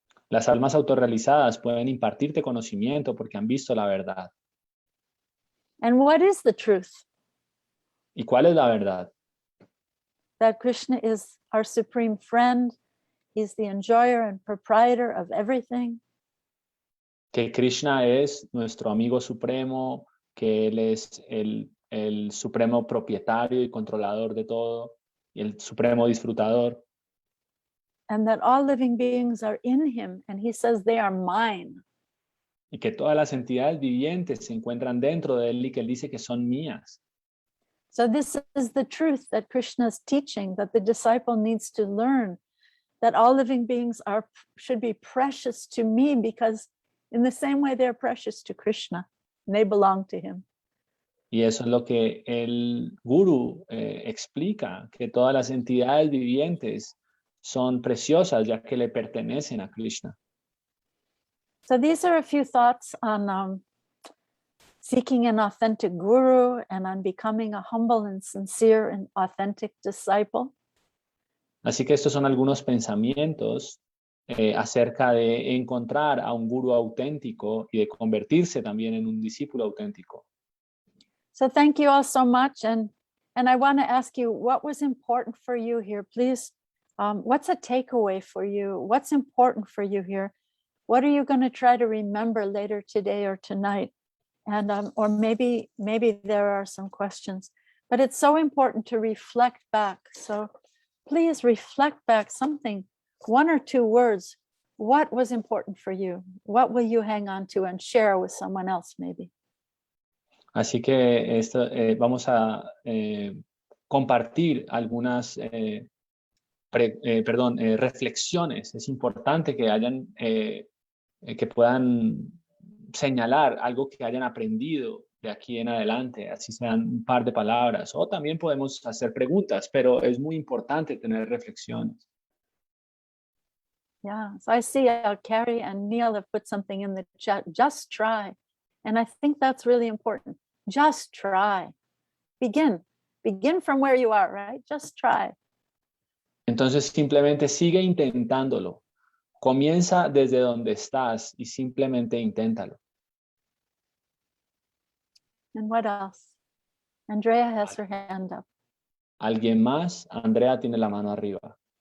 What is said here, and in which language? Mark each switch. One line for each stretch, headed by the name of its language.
Spanish: Las almas autorrealizadas pueden impartirte conocimiento porque han visto la verdad.
English: And what is the truth?
Spanish: ¿Y cuál es la verdad?
English: That Krishna is our supreme friend. He's the enjoyer and proprietor of everything.
Spanish: Que Krishna es nuestro amigo supremo, que Él es el supremo propietario y controlador de todo, y el supremo disfrutador.
English: And that all living beings are in him, and he says they are mine.
Spanish: Y que todas las entidades vivientes se encuentran dentro de Él y que Él dice que son mías.
English: So this is the truth that Krishna is teaching, that the disciple needs to learn, that all living beings should be precious to me because in the same way they're precious to Krishna, and they belong to him.
Spanish: Y eso es lo que el Guru explica, que todas las entidades vivientes son preciosas ya que le pertenecen a Krishna.
English: So these are a few thoughts on seeking an authentic guru and on becoming a humble and sincere and authentic disciple.
Spanish: Así que estos son algunos pensamientos acerca de encontrar a un guru auténtico y de convertirse también en un discípulo auténtico.
English: So thank you all so much. And I want to ask you, what was important for you here? Please, what's a takeaway for you? What's important for you here? What are you going to try to remember later today or tonight? And or maybe there are some questions, but it's so important to reflect back. So please reflect back something, one or two words. What was important for you? What will you hang on to and share with someone else maybe?
Spanish: Así que vamos a compartir algunas reflexiones. Es importante que que puedan señalar algo que hayan aprendido de aquí en adelante, así sean un par de palabras, o también podemos hacer preguntas, pero es muy importante tener reflexiones.
English: Yeah, so I see Carrie and Neil have put something in the chat, just try. And I think that's really important. Just try. Begin from where you are, right? Just try.
Spanish: Entonces simplemente sigue intentándolo. Comienza desde donde estás y simplemente inténtalo.
English: And what else? Andrea has her hand up.
Spanish: ¿Alguien más? Andrea tiene la mano arriba.